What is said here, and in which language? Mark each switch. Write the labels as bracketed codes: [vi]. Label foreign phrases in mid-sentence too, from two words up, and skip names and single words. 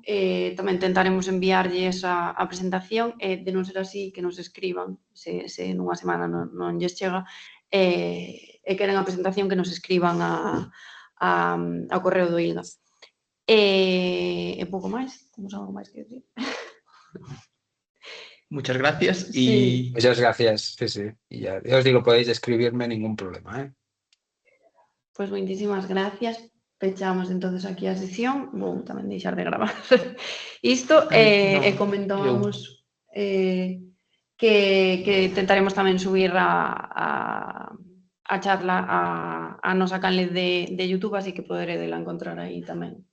[gl] Tamén tentaremos enviarlles a presentación, de non ser así que nos escriban se nunha semana non lles chega, e queren a presentación que nos escriban ao correo do ILGA. E pouco máis, temos algo máis que decir. [es] Muchas gracias Sí. y Muchas gracias, sí, sí. Y ya os digo, podéis escribirme, ningún problema, ¿eh? [gl] Pois moitísimas gracias. Pechamos entonces aquí a sesión. Vou tamén deixar de gravar isto e comentábamos que tentaremos tamén subir a charla a nosa canle de YouTube, así que poderedela encontrar aí tamén.